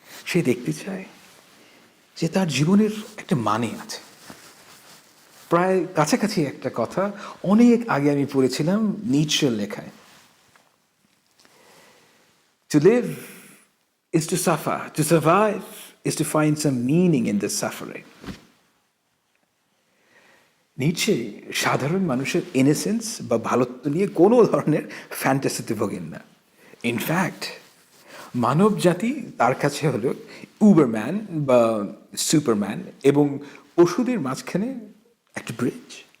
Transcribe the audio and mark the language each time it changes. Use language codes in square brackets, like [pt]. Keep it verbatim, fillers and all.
[bn] সে দেখতে চায় যে তার জীবনের একটা মানে আছে। প্রায় কাছাকাছি একটা কথা অনেক আগে আমি পড়েছিলাম নিচের লেখায়, [en] To live is to suffer. To survive is to find some meaning in the suffering. [bn] নিচে সাধারণ মানুষের ইনোসেন্স বা ভালোত্ব নিয়ে কোনো ধরনের ফ্যান্টাসিতে ভোগেন না। ইনফ্যাক্ট মানব জাতি তার কাছে হল উবারম্যান বা সুপারম্যান এবং পশুদের মাঝখানে একটা ব্রিজ।